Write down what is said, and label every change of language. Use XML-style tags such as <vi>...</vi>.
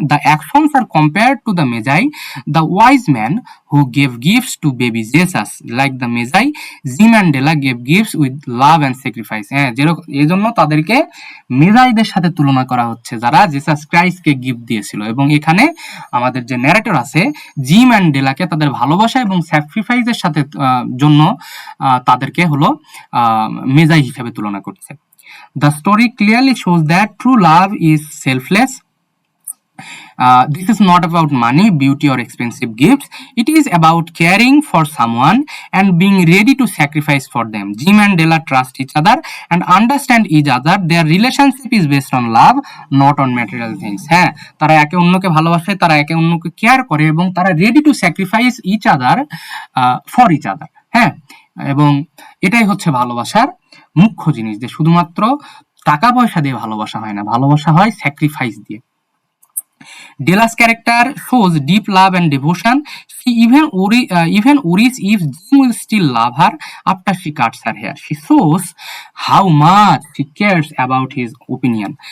<en>The actions are compared to the Magi, the wise man who gave gifts to baby Jesus. Like the Magi, Jim and Della gave gifts with love and sacrifice.</en> <bn>যেরকম এই জন্য তাদেরকে মেজাইদের সাথে তুলনা করা হচ্ছে, যারা Jesus ক্রাইস্টকে gift দিয়েছিল। এবং এখানে আমাদের যে ন্যারেটর আছে, জিম অ্যান্ড ডেলাকে তাদের ভালোবাসা এবং স্যাক্রিফাইসের সাথে জন্য তাদেরকে হলো মেজাই হিসেবে তুলনা করছে।</bn> <en>The story clearly shows that true love is selfless. This is not about money, beauty, or expensive gifts. It is about caring for someone and being ready to sacrifice for them. Jim and Della trust each other and understand each other. Their relationship is based on love, not on material things.</en> <bn>হ্যাঁ, তারা একে অন্যকে ভালোবাসে, তারা একে অন্যকে care করে, এবং তারা</bn> <en>ready to sacrifice each other</en> <bn>for each other. হ্যাঁ, এবং এটাই হচ্ছে ভালোবাসার মুখ্য জিনিস, যে শুধুমাত্র টাকা পয়সা দিয়ে ভালোবাসা হয় না, ভালোবাসা হয় স্যাক্রিফাইস দিয়ে।</bn> <en>Della's character shows deep love and devotion. She even worries if Jim will still love her after she cuts her hair. She shows how much she cares about his opinion.</en>